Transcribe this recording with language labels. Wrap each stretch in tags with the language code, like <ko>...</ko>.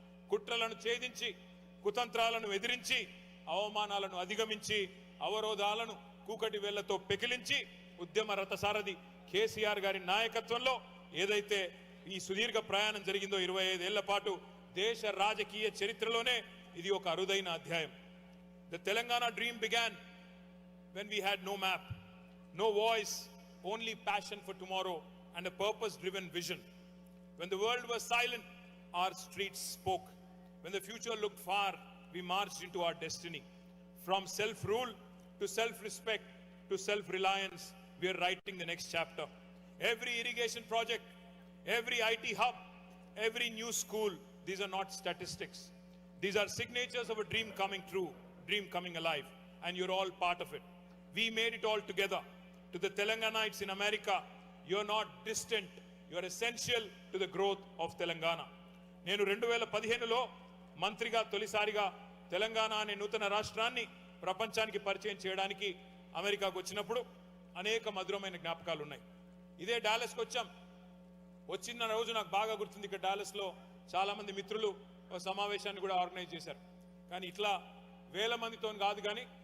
<te>కుట్రలను ఛేదించి, కుతంత్రాలను ఎదిరించి, అవమానాలను అధిగమించి, అవరోధాలను కూకటి వేళ్లతో పెకిలించి ఉద్యమ రథసారథి కేసీఆర్ గారి నాయకత్వంలో ఏదైతే ఈ సుదీర్ఘ ప్రయాణం జరిగిందో 25 ఏళ్ల పాటు దేశ రాజకీయ చరిత్రలోనే ఇది ఒక అరుదైన అధ్యాయం.</te> <en>The Telangana dream began when we had no map, no voice, only passion for tomorrow and a purpose-driven vision. When the world was silent, our streets spoke. When the future looked far, we marched into our destiny. From self-rule to self-respect to self-reliance, we are writing the next chapter. Every irrigation project, every IT hub, every new school, these are not statistics. These are signatures of a dream coming true, dream coming alive, and you're all part of it. We made it all together. To the Telanganites in America, you're not distant, you're essential to the growth of Telangana.</en> <te>నేను 2015లో మంత్రిగా తొలిసారిగా తెలంగాణ అనే నూతన రాష్ట్రాన్ని ప్రపంచానికి పరిచయం చేయడానికి అమెరికాకు వచ్చినప్పుడు అనేక మధురమైన జ్ఞాపకాలు ఉన్నాయి. ఇదే డాలస్కి వచ్చాం. వచ్చిన రోజు నాకు బాగా గుర్తుంది. ఇక్కడ డాలస్లో చాలా మంది మిత్రులు ఒక సమావేశాన్ని కూడా ఆర్గనైజ్ చేశారు. కానీ ఇట్లా వేల మందితో కాదు, కానీ</te>